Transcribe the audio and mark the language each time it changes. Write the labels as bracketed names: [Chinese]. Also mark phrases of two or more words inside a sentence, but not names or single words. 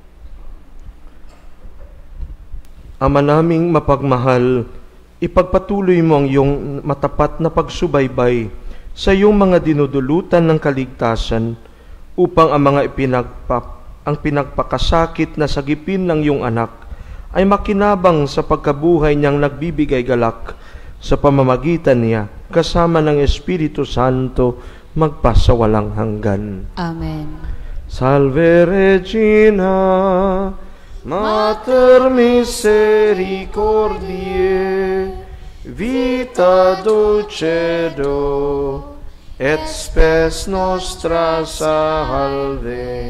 [Filipino] Ama naming mapagmahal, ipagpatuloy mo ang iyong matapat na pagsubaybay sa iyong mga dinudulutan ng kaligtasan upang ang mga pinagpakasakit na sagipin ng iyong anak ay makinabang sa pagkabuhay niyang nagbibigay galak sa pamamagitan niya kasama ng Espiritu Santo magpasawalang hanggan. Amen. [Latin] Salve Regina, Mater misericordiae, vita dulcedo, et spes nostra salve.